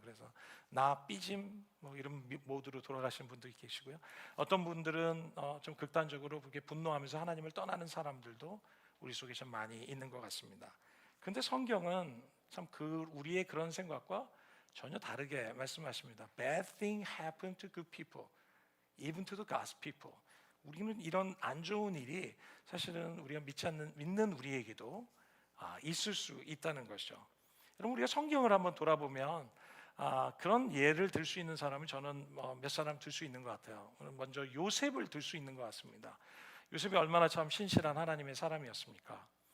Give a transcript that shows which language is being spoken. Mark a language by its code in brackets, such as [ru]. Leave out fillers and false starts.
[ko] 그래서 나 삐짐 뭐 이런 모드로 돌아가시는 분들이 계시고요. 어떤 분들은 좀 극단적으로 그렇게 분노하면서 하나님을 떠나는 사람들도 우리 속에 좀 많이 있는 것 같습니다. 근데 성경은 참 우리의 그런 생각과 전혀 다르게 말씀하십니다. [en] Bad thing happen to good people, even to the God's people. [ko] 우리는 이런 안 좋은 일이 사실은 우리가 믿는 우리에게도 있을 수 있다는 것이죠. 여러분, 우리가 성경을 한번 돌아보면 그런 예를 들 수 있는 사람은 저는 몇 사람 들 수 있는 것 같아요. 먼저 요셉을 들 수 있는 것 같습니다. 요셉이 얼마나 참 신실한 하나님의 사람이었습니까?